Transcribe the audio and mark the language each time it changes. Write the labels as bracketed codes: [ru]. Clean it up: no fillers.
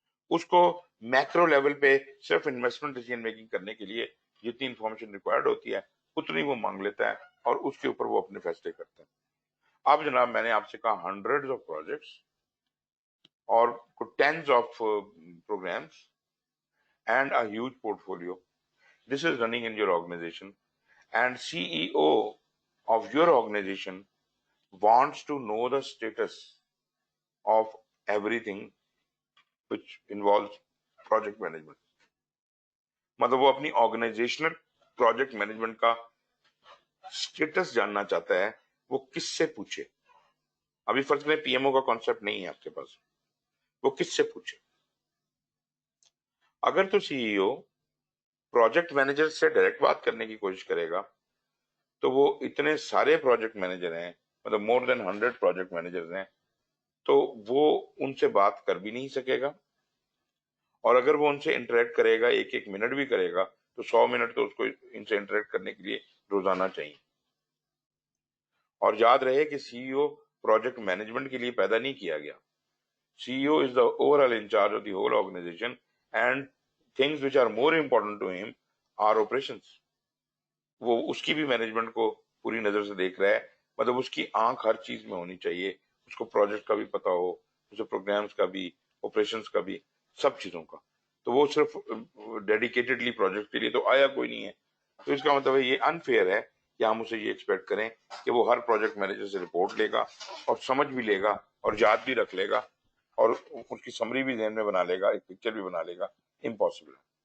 [ur] اس کو macro level پہ صرف انویسٹمنٹ ڈیسیژن میکنگ کرنے کے لیے جتنی انفارمیشن ریکوائرڈ ہوتی ہے اتنی وہ مانگ لیتا ہے, اور اس کے اوپر وہ اپنے فیصلے کرتا ہے. اب جناب میں نے آپ سے کہا [en] Hundred of projects اور tens of programmes and a huge portfolio. This is running in your organization, and CEO of your organization wants to know the status of everything which involves project management. [ur] مطلب وہ اپنی organisational project management کا status جاننا چاہتا ہے, وہ کس سے پوچھے. ابھی فرض میں پی ایم او کا کانسیپٹ نہیں ہے آپ کے پاس, وہ کس سے پوچھے. اگر تو سی ای او پروجیکٹ مینیجر سے ڈائریکٹ بات کرنے کی کوشش کرے گا تو وہ اتنے سارے پروجیکٹ مینیجر ہیں, مطلب [en] more than 100 [ur] پروجیکٹ مینیجر ہیں, تو وہ ان سے بات کر بھی نہیں سکے گا. اور اگر وہ ان سے انٹریکٹ کرے گا, ایک ایک منٹ بھی کرے گا, تو 100 منٹ تو اس کو ان سے انٹریکٹ کرنے کے لیے روزانہ چاہیے. اور یاد رہے کہ سی ای او پروجیکٹ مینجمنٹ کے لیے پیدا نہیں کیا گیا. [en] C E O is the overall in charge of the whole organisation, and things which are more important to ہم are operations. [ur] وہ اس کی بھی مینجمنٹ کو پوری نظر سے دیکھ رہا ہے, مطلب اس کی آنکھ ہر چیز میں ہونی چاہیے, اس کو پروجیکٹ کا بھی پتا ہو, اسے پروگرامز کا بھی, آپریشنس کا بھی, سب چیزوں کا. تو وہ صرف ڈیڈیکیٹڈلی پروجیکٹ کے لیے تو آیا کوئی نہیں ہے. تو اس کا مطلب یہ انفیئر ہے کہ ہم اسے یہ ایکسپیکٹ کریں کہ وہ ہر پروجیکٹ مینیجر سے رپورٹ لے گا, اور سمجھ بھی لے گا, اور یاد بھی رکھ لے گا, اور اس کی سمری بھی ذہن میں بنا لے گا, ایک پکچر بھی بنا لے گا. امپاسبل ہے.